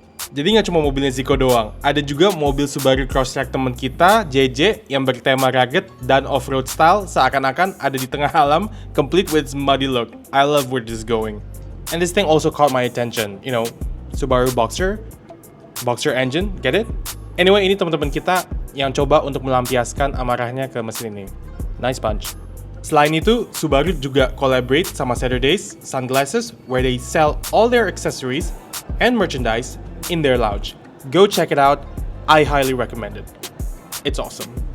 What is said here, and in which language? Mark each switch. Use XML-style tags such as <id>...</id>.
<id>Jadi nggak cuma mobilnya Zico doang, ada juga mobil Subaru Crosstrek teman kita, JJ, yang bertema rugged dan off-road style seakan-akan ada di tengah alam,</id> <en>complete with its muddy look. I love where this is going. And this thing also caught my attention, you know, Subaru Boxer engine, get it?</en> <id>Anyway, ini teman-teman kita yang coba untuk melampiaskan amarahnya ke mesin ini.</id> <en>Nice punch.</en> <id>Selain itu, Subaru juga collaborate sama Saturdays Sunglasses,</id> <en>where they sell all their accessories and merchandise in their lounge. Go check it out. I highly recommend it. It's awesome.</en>